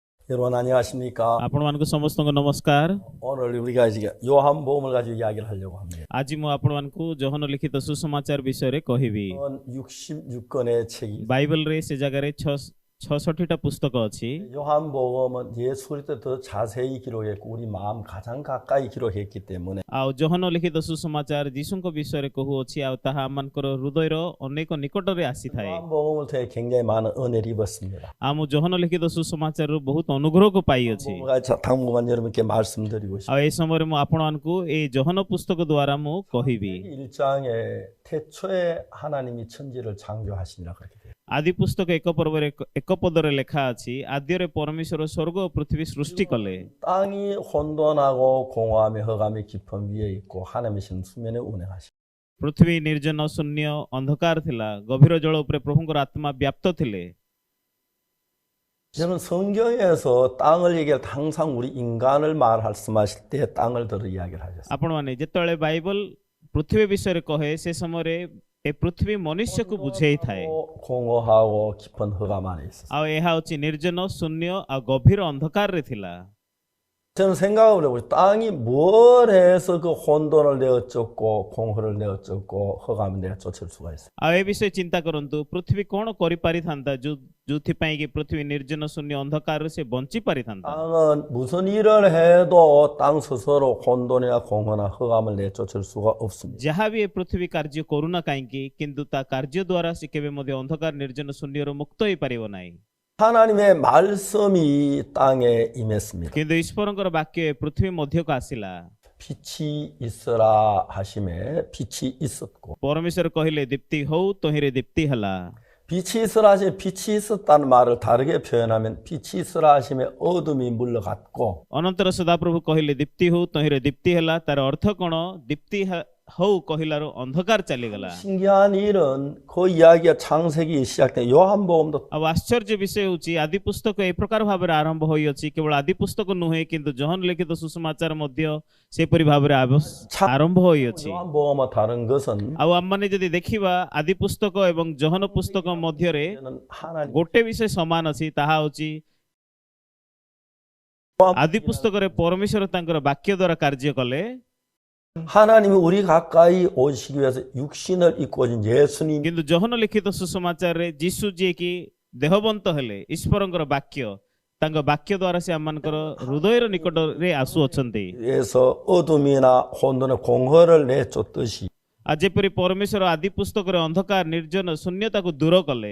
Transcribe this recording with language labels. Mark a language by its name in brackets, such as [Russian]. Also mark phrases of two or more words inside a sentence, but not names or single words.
[Korean] 여러분 안녕하십니까? [Odia] आपण ମାନଙ୍କୁ ସମସ୍ତଙ୍କୁ ନମସ୍କାର। [Korean] 오늘 우리가 이제 요한복음을 가지고 이야기를 하려고 합니다. [Odia] ଆଜି ମୁଁ ଆପଣ ମାନଙ୍କୁ ଯୋହନ ଲିଖିତ ସୁସମାଚାର ବିଷୟରେ କହିବି। [Korean] 66권의 책이 [Odia] ବାଇବଲରେ ସେ ଜାଗାରେ 66ଟା ପୁସ୍ତକ ଅଛି। [Korean] 요한복음은 예수 그리스도 더 자세히 기록했고 우리 마음 가장 가까이 기록했기 때문에 [Odia] ଆଉ ଯୋହନ ଲିଖିତ ସୁସମାଚାର ଯୀଶୁଙ୍କ ବିଷୟରେ କହୁଅଛି ଆଉ ତାହା ଆମମାନଙ୍କର ହୃଦୟର ଅନେକ ନିକଟରେ ଆସିଥାଏ। [Korean] 요한복음을 통해 굉장히 많은 은혜를 입었습니다. [Odia] ଆଉ ମୁଁ ଯୋହନ ଲିଖିତ ସୁସମାଚାରରୁ ବହୁତ ଅନୁଗ୍ରହକୁ ପାଇଅଛି। [Korean] 당분간 여러분께 말씀드리고 [Odia] ଆଉ [Korean] 싶습니다. [Odia] ଏ ସମୟରେ ମୁଁ ଆପଣମାନଙ୍କୁ ଏଇ ଯୋହନ ପୁସ୍ତକ ଦ୍ୱାରା ମୁଁ କହିବି। [Korean] 1장에 태초에 하나님이 천지를 창조하시니라 그렇게 돼요. [Odia] ଆଦି ପୁସ୍ତକ ଏକ ପଦରେ ଲେଖା ଅଛି, ଆଦ୍ୟରେ ପରମେଶ୍ୱର ସ୍ୱର୍ଗ ଓ ପୃଥିବୀ ସୃଷ୍ଟି କଲେ। [Korean] 땅이 혼돈하고 공허함에 흑암의 깊음 위에 있고 하나님이신 수면에 운행하시고 [Odia] ପୃଥିବୀ ନିର୍ଜନ ଶୂନ୍ୟ ଅନ୍ଧକାର ଥିଲା, ଗଭୀର ଜଳ ଉପରେ ପ୍ରଭୁଙ୍କର ଆତ୍ମା ବ୍ୟାପ୍ତ ଥିଲେ। [Korean] 저는 성경에서 땅을 얘기할 때 항상 우리 인간을 말씀하실 때 땅을 들어 이야기를 하셨어요. [Odia] ଆପଣମାନେ ଯେତେବେଳେ ବାଇବଲ ପୃଥିବୀ ବିଷୟରେ କହେ ସେ ସମୟରେ ଏ ପୃଥିବୀ ମନୁଷ୍ୟକୁ ବୁଝେଇଥାଏ। [Korean] 공허하고 깊은 흑암 안에 있었어요. [Odia] ଆଉ ଏହା ହେଉଛି ନିର୍ଜନ ଶୂନ୍ୟ ଆଉ ଗଭୀର ଅନ୍ଧକାରରେ ଥିଲା। [Korean] 저는 생각을 해보죠. 땅이 뭘 해서 그 혼돈을 내어쫓고 공허를 내어쫓고 흑암을 내어쫓을 수가 있어요. [Odia] ଆଉ ଏ ବିଷୟ ଚିନ୍ତା କରନ୍ତୁ, ପୃଥିବୀ କ'ଣ କରିପାରିଥାନ୍ତା ଯୋଉଥିପାଇଁ କି ପୃଥିବୀ ନିର୍ଜନ ଶୂନ୍ୟ ଅନ୍ଧକାରରୁ ସେ ବଞ୍ଚି ପାରିଥାନ୍ତା। [Korean] 땅은 무슨 일을 해도 땅 스스로 혼돈이나 공허나 흑암을 내쫓을 수가 없습니다. [Odia] ଯାହା ବି ଏ ପୃଥିବୀ କାର୍ଯ୍ୟ କରୁନା କାହିଁକି, କିନ୍ତୁ ତା କାର୍ଯ୍ୟ ଦ୍ୱାରା ସେ କେବେ ମଧ୍ୟ ଅନ୍ଧକାର ନିର୍ଜନ ଶୂନ୍ୟରୁ ମୁକ୍ତ ହେଇପାରିବ ନାହିଁ। [Korean] 하나님의 말씀이 땅에 임했습니다. [Odia] କିନ୍ତୁ ଈଶ୍ୱରଙ୍କର ବାକ୍ୟ ଏ ପୃଥିବୀ ମଧ୍ୟକୁ ଆସିଲା। [Korean] 빛이 있어라 하심에 빛이 있었고 [Odia] ପରମେଶ୍ୱର କହିଲେ ଦୀପ୍ତି ହଉ, ତହିଁରେ ଦୀପ୍ତି ହେଲା। [Korean] 빛이 있으라 하시면 빛이 있었다는 말을 다르게 표현하면 빛이 있으라 하시면 어둠이 물러갔고 [Odia] ଅନନ୍ତର ସଦାପ୍ରଭୁ କହିଲେ ଦୀପ୍ତି ହଉ, ତହିଁରେ ଦୀପ୍ତି ହେଲା। ତାର ଅର୍ଥ କ'ଣ? ଦୀପ୍ତି ହଉ କହିଲାରୁ ଅନ୍ଧକାର ଚାଲିଗଲା। [Korean] 신기한 일은 그 이야기가 창세기 시작된 요한복음도 [Odia] ଆଉ ଆଶ୍ଚର୍ଯ୍ୟ ବିଷୟ ହେଉଛି ଆଦି ପୁସ୍ତକ ଏ ପ୍ରକାର ଭାବରେ ଆରମ୍ଭ ହୋଇଅଛି। କେବଳ ଆଦି ପୁସ୍ତକ ନୁହେଁ, କିନ୍ତୁ ଯୋହନ ଲିଖିତ ସୁସମାଚାର ମଧ୍ୟ ସେପରି ଭାବରେ ଆରମ୍ଭ ହୋଇଅଛି। [Korean] 요한복음과 다른 것은 [Odia] ଆଉ ଆମମାନେ ଯଦି ଦେଖିବା ଆଦି ପୁସ୍ତକ ଏବଂ ଯୋହନ ପୁସ୍ତକ ମଧ୍ୟରେ [Korean] 하나님 [Odia] ଗୋଟେ ବିଷୟ ସମାନ ଅଛି, ତାହା ହେଉଛି ଆଦି ପୁସ୍ତକରେ ପରମେଶ୍ୱର ତାଙ୍କର ବାକ୍ୟ ଦ୍ୱାରା କାର୍ଯ୍ୟ କଲେ। [Korean] 하나님이 우리 가까이 오시기 위해서 육신을 입고 오신 예수님 [Odia] କିନ୍ତୁ ଯୋହନ ଲିଖିତ ସୁସମାଚାରରେ ଯୀଶୁ ଯିଏକି ଦେହବନ୍ତ ହେଲେ, ଈଶ୍ୱରଙ୍କର ବାକ୍ୟ, ତାଙ୍କ ବାକ୍ୟ ଦ୍ୱାରା ସେ ଆମମାନଙ୍କର ହୃଦୟର ନିକଟରେ ଆସୁଅଛନ୍ତି। [Korean] 위해서 어둠이나 혼돈의 공허를 내쫓듯이 [Odia] ଆଉ ଯେପରି ପରମେଶ୍ୱର ଆଦି ପୁସ୍ତକରେ ଅନ୍ଧକାର ନିର୍ଜନ ଶୂନ୍ୟତାକୁ ଦୂର କଲେ,